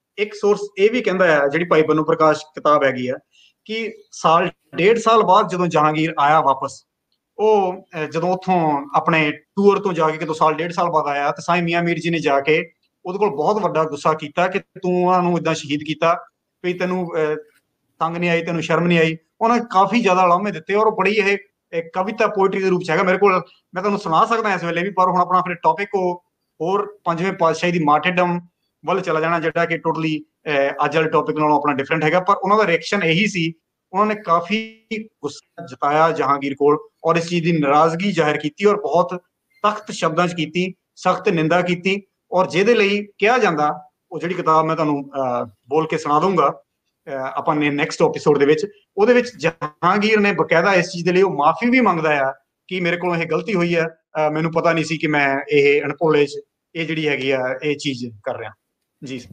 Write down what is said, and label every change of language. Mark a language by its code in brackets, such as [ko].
[pa] ਇੱਕ ਸੋਰਸ ਇਹ ਵੀ ਕਹਿੰਦਾ ਹੈ, ਜਿਹੜੀ ਭਾਈ ਬੰਨੂ ਪ੍ਰਕਾਸ਼ ਕਿਤਾਬ ਹੈਗੀ ਆ, ਕਿ 1.5 ਸਾਲ ਬਾਅਦ ਜਦੋਂ ਜਹਾਂਗੀਰ ਆਇਆ ਵਾਪਸ, ਉਹ ਜਦੋਂ ਉੱਥੋਂ ਆਪਣੇ ਟੂਰ ਤੋਂ ਜਾ ਕੇ ਕਿਤੋਂ 1.5 ਸਾਲ ਬਾਅਦ ਆਇਆ, ਤੇ ਸਾਈਂ ਮੀਆਂ ਮੀਰ ਜੀ ਨੇ ਜਾ ਕੇ ਉਹਦੇ ਕੋਲ ਬਹੁਤ ਵੱਡਾ ਗੁੱਸਾ ਕੀਤਾ ਕਿ ਤੂੰ ਉਹਨਾਂ ਨੂੰ ਏਦਾਂ ਸ਼ਹੀਦ ਕੀਤਾ, ਵੀ ਤੈਨੂੰ ਤੰਗ ਨਹੀਂ ਆਈ, ਤੈਨੂੰ ਸ਼ਰਮ ਨਹੀਂ ਆਈ। ਉਹਨਾਂ ਨੇ ਕਾਫੀ ਜ਼ਿਆਦਾ ਉਲਾਮੇ ਦਿੱਤੇ, ਔਰ ਬੜੀ ਇਹ ਕਵਿਤਾ ਪੋਇਟਰੀ ਦੇ ਰੂਪ 'ਚ ਹੈਗਾ ਮੇਰੇ ਕੋਲ, ਮੈਂ ਤੁਹਾਨੂੰ ਸੁਣਾ ਸਕਦਾ ਇਸ ਵੇਲੇ ਵੀ। ਪਰ ਹੁਣ ਆਪਣਾ ਫਿਰ ਟੌਪਿਕ ਉਹ ਹੋਰ ਪੰਜਵੇਂ ਪਾਤਸ਼ਾਹੀ ਦੀ ਮਾਰਟੇਡਮ ਵੱਲ ਚਲਾ ਜਾਣਾ, ਜਿਹੜਾ ਕਿ ਟੋਟਲੀ ਅੱਜ ਵਾਲੇ ਟੌਪਿਕ ਨਾਲੋਂ ਆਪਣਾ ਡਿਫਰੈਂਟ ਹੈਗਾ। ਪਰ ਉਹਨਾਂ ਦਾ ਰਿਐਕਸ਼ਨ ਇਹੀ ਸੀ [hi] उन्होंने काफी गुस्सा जताया जहांगीर कोल और इस चीज की नाराजगी जाहिर की और बहुत सख्त शब्दों च की, सख्त निंदा की। [pa] और ਜਿਹਦੇ ਲਈ ਕਿਹਾ ਜਾਂਦਾ, ਉਹ ਜਿਹੜੀ ਕਿਤਾਬ ਮੈਂ ਤੁਹਾਨੂੰ ਬੋਲ ਕੇ ਸੁਣਾ ਦੂੰਗਾ ਆਪਾਂ ਨੇ ਨੈਕਸਟ ਐਪੀਸੋਡ ਦੇ ਵਿੱਚ, ਉਹਦੇ ਵਿੱਚ ਜਹਾਂਗੀਰ ਨੇ ਬਕਾਇਦਾ ਇਸ ਚੀਜ਼ ਦੇ ਲਈ ਉਹ ਮਾਫੀ ਵੀ ਮੰਗਦਾ ਆ ਕਿ ਮੇਰੇ ਕੋਲੋਂ ਇਹ ਗਲਤੀ ਹੋਈ ਹੈ, ਮੈਨੂੰ ਪਤਾ ਨਹੀਂ ਸੀ ਕਿ ਮੈਂ ਇਹ ਅਣਭੁੱਲੇ ਚ ਇਹ ਜਿਹੜੀ ਹੈਗੀ ਆ ਇਹ ਚੀਜ਼ ਕਰ ਰਿਹਾ ਜੀ।